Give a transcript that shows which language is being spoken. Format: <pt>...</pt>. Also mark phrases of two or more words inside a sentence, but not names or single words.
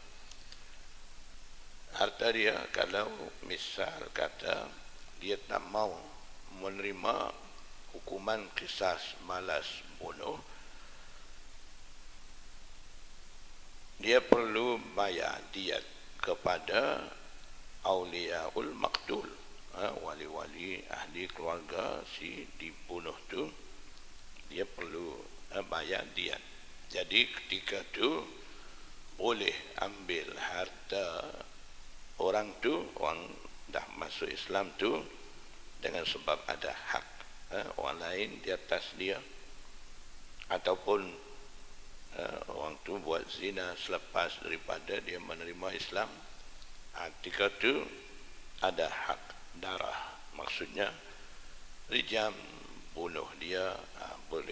<ms>Harta dia, kalau misal kata dia tak mau menerima hukuman qisas balas bunuh, dia perlu bayar diat kepada</ms> <ar>أولياء المقتول,</ar> <ms>wali-wali ahli keluarga si dibunuh tu, dia perlu bayar diat. Jadi ketika tu boleh ambil harta orang tu, orang dah masuk Islam tu, dengan sebab ada hak orang lain di atas dia, ataupun orang tu buat zina selepas daripada dia menerima Islam, ketika tu ada hak darah, maksudnya rijam, bunuh dia boleh.</ms>